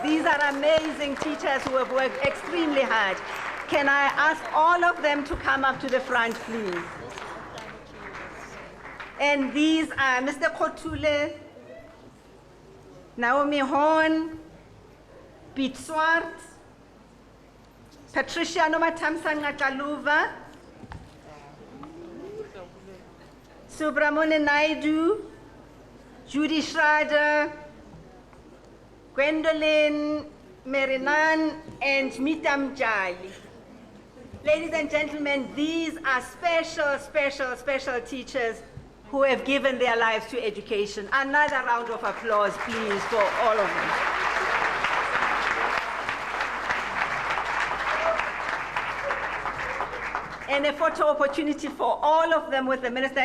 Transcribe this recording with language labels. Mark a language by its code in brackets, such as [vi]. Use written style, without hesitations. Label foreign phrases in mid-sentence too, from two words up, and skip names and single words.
[en] These are amazing teachers who have worked extremely hard. Can I ask all of them to come up to the front, please? And these are Mr. Kotule, Naomi Horn, Pete Swart, Patricia Nomatamsanga Kaluva, Subramuni Naidu, Judy Schrader, Gwendolyn Merinan, and Mitam Jali. Ladies and gentlemen, these are special, special, special teachers who have given their lives to education. Another round of applause, please, for all of them. And a photo opportunity for all of them with the minister.